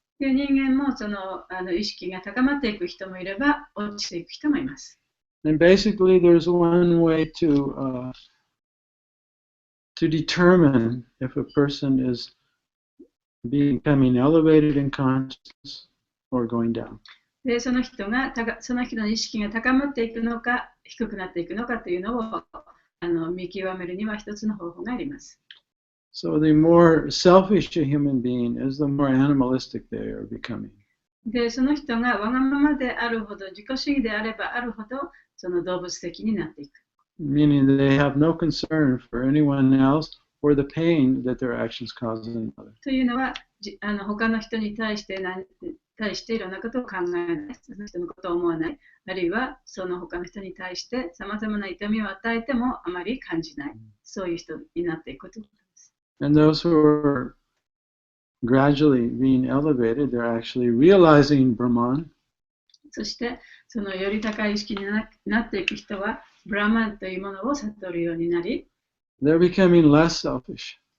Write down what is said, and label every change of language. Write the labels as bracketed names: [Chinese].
[Japanese] 人間もその意識が高まっていく人もいれば落ちていく人もいます。 [English] And basically, there's one way to determine if a person is becoming elevated in consciousness or going down. [Japanese] で、その人の意識が高まっていくのか低くなっていくのかというのを見極めるには一つの方法があります。 [English] So the more selfish a human being is, the more animalistic they are becoming. [Japanese] で、その人がわがままであるほど、自己主義であればあるほど、その動物的になっていく。 [English] Meaning they have no concern for anyone else or the pain that their actions cause others. [Japanese] というのは、他の人に対していろんなことを考えない、その人のことを思わない、あるいはその他の人に対してさまざまな痛みを与えてもあまり感じない、そういう人になっていくということです。 [English] And those who are gradually being elevated, they're actually realizing Brahman. [Japanese] そして、そのより高い意識になっていく人は、ブラマンというものを悟るようになり、 [English] they're becoming less selfish.